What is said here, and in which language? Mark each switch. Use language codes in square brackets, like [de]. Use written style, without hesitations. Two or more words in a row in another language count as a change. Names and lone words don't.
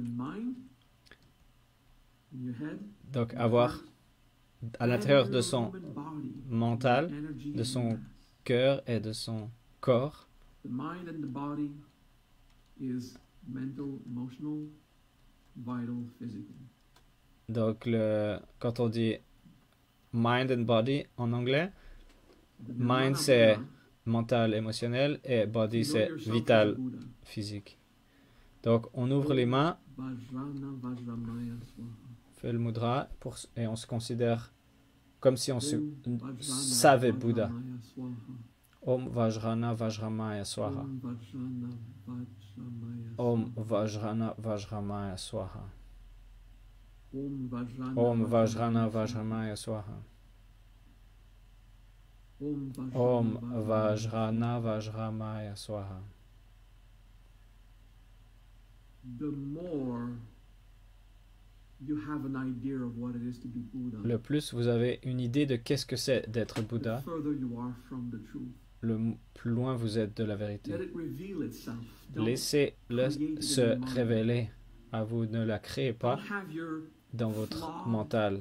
[fr] Donc, avoir à l'intérieur de son mental, de son cœur et de son corps, donc quand on dit [en] mind and body [fr] en anglais, mind c'est mental, émotionnel, et body, c'est vital, physique. Donc, on ouvre les mains, fait le mudra, et on se considère comme si on se savait Bouddha. [sa] ॐ वज्रन वज्रमय स्वाहा. ॐ वज्रन वज्रमय स्वाहा. ॐ वज्रन वज्रमय स्वाहा. ॐ वज्रन वज्रमय स्वाहा. [fr] Le plus vous avez une idée de qu'est-ce que c'est d'être Bouddha, le plus loin vous êtes de la vérité. Laissez-le se révéler à vous, ne la créez pas dans votre mental.